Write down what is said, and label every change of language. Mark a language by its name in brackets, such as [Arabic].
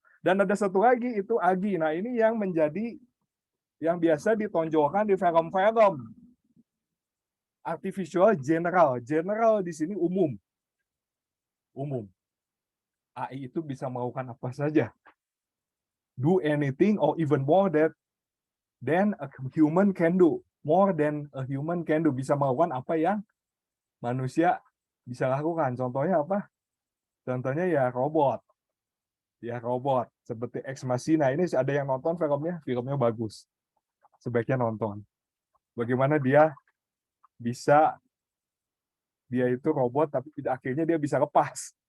[Indonesian] Dan ada satu lagi, itu Agi. Nah ini yang menjadi yang biasa ditonjolkan di film-film. [English] Artificial general. [Indonesian] General di sini umum. Umum. AI itu bisa melakukan apa saja. [English] Do anything or even more than a human can do. More than a human can do. [Indonesian] Bisa melakukan apa yang manusia bisa lakukan. Contohnya apa? Contohnya ya robot. Ya robot. Seperti Ex Machina. Ini ada yang nonton filmnya. Filmnya bagus. Sebaiknya nonton. Bagaimana dia itu robot tapi akhirnya dia bisa lepas.